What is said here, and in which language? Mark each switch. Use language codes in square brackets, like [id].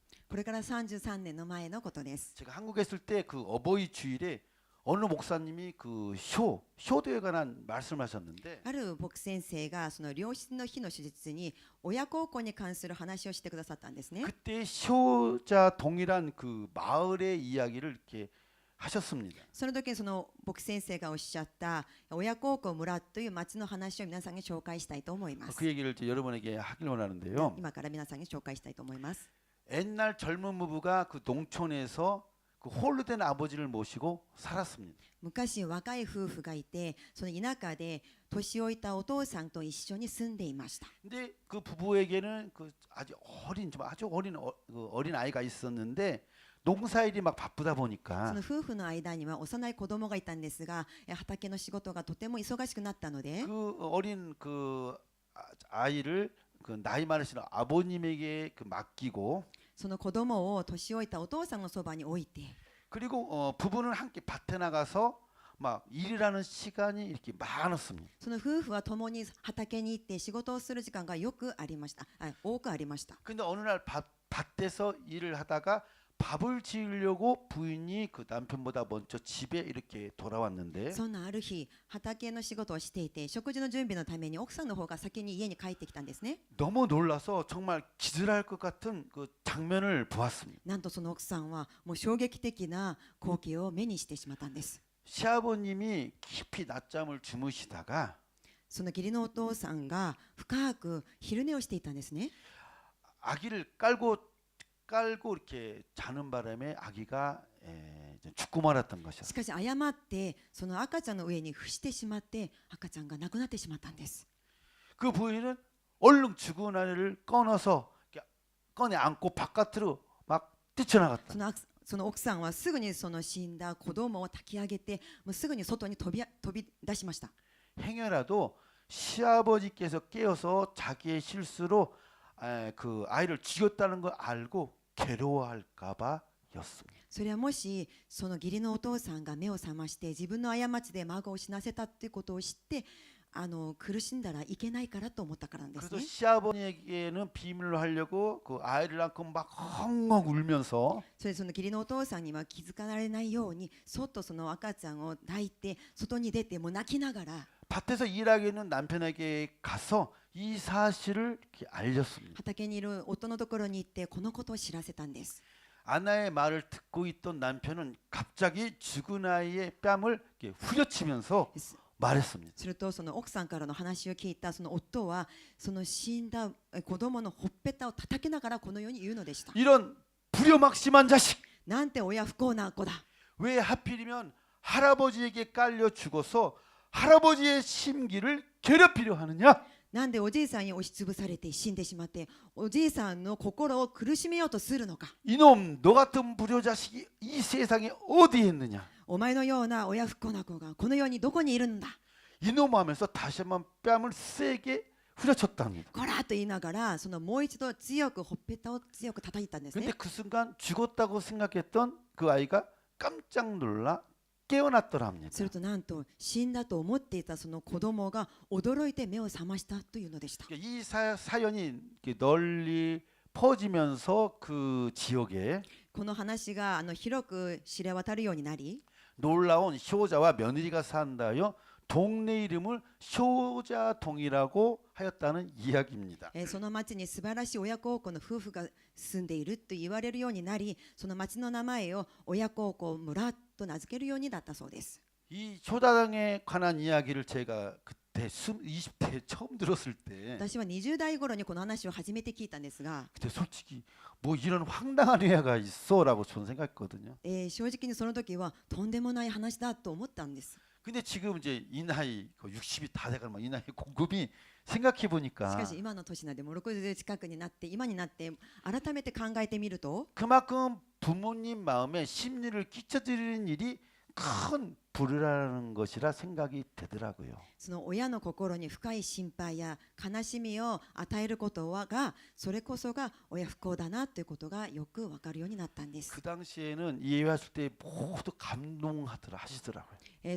[ja] これから33年の前のことです。 [ko] 제가 한국에 있을 때 그 어버이 주일에 어느 목사님이 그 효도에 관한 말씀하셨는데 [ja] ある牧先生がその良質の日の手術に親孝行に関する話をしてくださったんですね。 [ko] 그때 효자 동일한 그 마을의 이야기를 이렇게 하셨습니다. [ja] その時にその牧先生がおっしゃった親孝行村という町の話を皆さんに紹介したいと思います。 [ko] 그 얘기를 이제 여러분에게 하길 원하는데요. [ja] 今から皆さんに紹介したいと思います。 [ko] 옛날 젊은 부부가 그 농촌에서 그 홀로 된 아버지를 모시고 살았습니다. [ja] 昔若い夫婦がいて、その田舎で年老いたお父さんと一緒に住んでいました。 [ko] 근데 그 부부에게는 그 아주 어린 아이가 있었는데 농사일이 막 바쁘다 [ja] そ [ko] 보니까 [ja] の夫婦の間には幼い子供がいたんですが、畑の仕事がとても忙しくなったので、 [ko] 그 어린 그 아이를 그 나이 많으신 아버님에게 그 맡기고 [ja] その子供を年老いたお父さんのそばに置いて、 [ko] 그리고 부부는 함께 밭에 나가서 막 일이라는 시간이 이렇게 많았습니다. [ja] その夫婦は共に畑に行って仕事をする時間がよくありました。多くありました。 [ko] 근데 어느 날 밭에서 일을 하다가 밥을 지으려고 부인이 그 남편보다 먼저 집에 이렇게 돌아왔는데 [ja] そんなある日、畑の仕事をしていて、食事の準備のために奥さんの方が先に家に帰ってきたんですね。 [ko] 너무 놀라서 정말 기절할 것 같은 그 장면을 보았습니다. [ja] なんとその奥さんはもう衝撃的な光景を目にしてしまったんです。 [ko] 시아버님이 깊이 낮잠을 주무시다가 [ja] その義理のお父さんが深く昼寝をしていたんですね。 [ko] 아기를 깔고 이렇게 자는 바람에 아기가 죽고 말았던 [ja] し [ko] 것이었어요. [ja] かし誤ってその赤ちゃんの上に伏してしまって赤ちゃんが亡くなってしまったんです。 [ko] 그 부인은 얼른 죽은 아이를 꺼내 안고 바깥으로 막 뛰쳐나갔다. [ja] その奥さんはすぐにその死んだ子供を抱き上げてもうすぐに外に飛び出しました。 [ko] 행여라도 시아버지께서 깨어서 자기의 실수로 그 아이를 죽였다는 걸 알고 괴로워할까봐였습니다. [ja] それはもしその義理のお父さんが目を覚まして自分の過ちで孫を死なせたってことを知って苦しんだらいけないからと思ったからなんです [ko] 그래서 [ja] ね。 [ko] 시아버지에게는 비밀로 하려고 그 아이를 안고 막 헝헝 울면서 [ja] それでその義理のお父さんには気づかれないようにそっとその赤ちゃんを抱いて外に出てもう泣きながら [ko] 밭에서 일하고 있는 남편에게 가서 이 사실을 이렇게 알렸습니다. [ja] 畑にいる夫のところに行ってこのことを知らせたんです。 [ko] 아내의 말을 듣고 있던 남편은 갑자기 죽은 아이의 뺨을 이렇게 후려치면서 말했습니다. [ja] するとその奥さんからの話を聞いたその夫はその死んだ子供のほっぺたを叩きながらこのように言うのでした。 [ko] 이런 불효막심한 자식! [ja] なんて親不幸な子だ。 [ko] 왜 하필이면 할아버지에게 깔려 죽어서 할아버지의 심기를 괴롭히려 하느냐? [ja] なんでおじいさんに押しつぶされて死んでしまっておじいさんの心を苦しめようとするのか。 [ko] 이놈 너 같은 불효자식이 이 세상에 어디에 있느냐? [ja] お前のような親不幸な子がこの世にどこにいるんだ。 [ko] 이놈 하면서 다시 한번 뺨을 세게 후려쳤답니다. [ja] こらっと言いながらそのもう一度強くほっぺたを強く叩いたんです [ko] 근데 [ja] ね。 [ko] 그 순간 죽었다고 생각했던 그 아이가 깜짝 놀라 깨어났더랍니다. [ja] するとなんと死んだと思っていたその子供が驚いて目を覚ましたというのでした。 [ko] 이 사연이 널리 퍼지면서 그 지역에 [ja] この話が広く知れ渡るようになり [ko] 놀라운 효자와 며느리가 산다여 동네 이름을 효자동이라고 하였다는 이야기입니다. [ja] その町に素晴らしい親孝行の夫婦が住んでいると言われるようになりその町の名前を親孝行村と名付けるようになったそうです。 [ko] 이 효자당에 관한 이야기를 제가 그때 20대 처음 들었을 때 [ja] 私は20代頃にこの話を初めて聞いたんですが、 [ko] 그때 솔직히 뭐 이런 황당한 회화가 있어라고 저는 생각했거든요. [ja] 正直にその時はとんでもない話だと思ったんです。 [ko] 근데 지금 이제 이 나이 60이 다 돼가는 이 나이 곰곰이 생각해 [ja] しか [ko] 보니까 [ja] し今の年なんでもう60近くになって今になって改めて考えてみると [ko] 그만큼 부모님 마음에 심리를 끼쳐드리는 일이 큰 불효라는 것이라 생각이 되더라고요. [ja] その親の心に深い心配や悲しみを与えることがそれこそが親不孝だなということがよくわかるようになったんです。 [ko] 그 당시에는 이 예화했을 때 모두 감동하더라 하시더라고요.